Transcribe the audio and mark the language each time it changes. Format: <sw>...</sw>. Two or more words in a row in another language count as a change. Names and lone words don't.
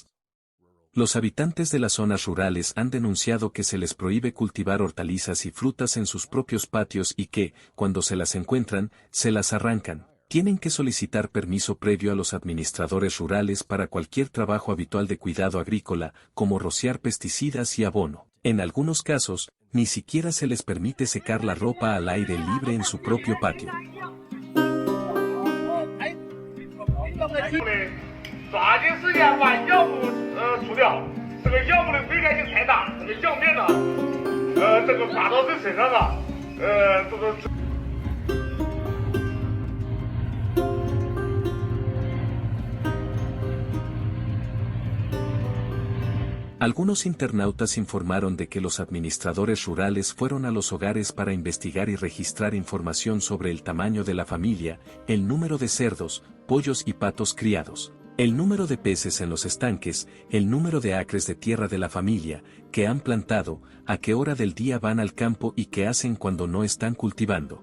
<es>Los habitantes de las zonas rurales han denunciado que se les prohíbe cultivar hortalizas y frutas en sus propios patios y que, cuando se las encuentran, se las arrancan. Tienen que solicitar permiso previo a los administradores rurales para cualquier trabajo habitual de cuidado agrícola, como rociar pesticidas y abono. En algunos casos, ni siquiera se les permite secar la ropa al aire libre en su propio patio.</es> <zh>抓紧时间把药物除掉，这个药物的危害性太大，这个药面呢，这个刮到人身上啊，这个。</zh> <es>Algunos internautas informaron de que los administradores rurales fueron a los hogares para investigar y registrar información sobre el tamaño de la familia, el número de cerdos, pollos y patos criados, el número de peces en los estanques, el número de acres de tierra de la familia, que han plantado, a qué hora del día van al campo y qué hacen cuando no están cultivando.</es>